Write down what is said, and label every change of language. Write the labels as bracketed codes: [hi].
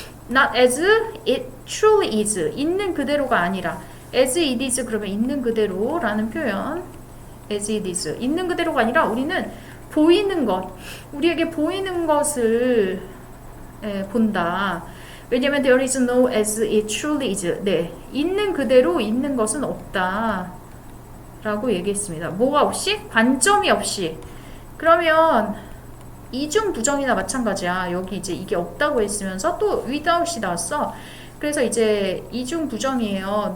[en] Not as it truly is. [ko] 있는 그대로가 아니라 [en] as it is [ko] 그러면 있는 그대로라는 표현. [en] as it is. [ko] 있는 그대로가 아니라 우리는 보이는 것. 우리에게 보이는 것을 본다. 왜냐면 [en] there is no as it truly is. [ko] 네, 있는 그대로 있는 것은 없다. 라고 얘기했습니다. 뭐가 없이? 관점이 없이. 그러면 이중 부정이나 마찬가지야. 여기 이제 이게 없다고 했으면서 또 without이 나왔어. 그래서 이제 이중 부정이에요.